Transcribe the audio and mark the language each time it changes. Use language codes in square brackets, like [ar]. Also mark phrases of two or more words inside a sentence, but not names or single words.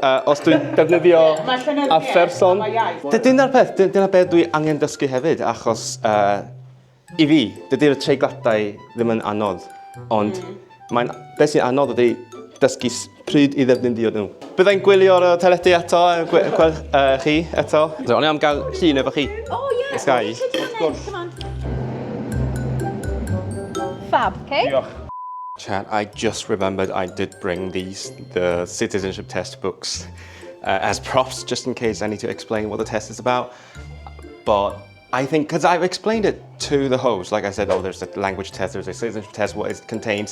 [cy] Os dwi'n defnyddio [en] a person. [cy] Dyna'r peth, dyna beth dwi angen dysgu hefyd, achos I fi, dydy'r treigladau ddim yn anodd, ond beth sy'n anodd ydy dysgu pryd I ddefnyddio nhw. Byddai'n gwylio'r teledu eto, gweld chi eto. O'n I am gael llun efo chi. [en] Oh, yeah. Sky. Come on. Fab, okay? Chat, I just remembered I did bring the citizenship test books as props, just in case I need to explain what the test is about. But I think, because I've explained it to the host, like I said, oh, there's a language test, there's a citizenship test, what it contains.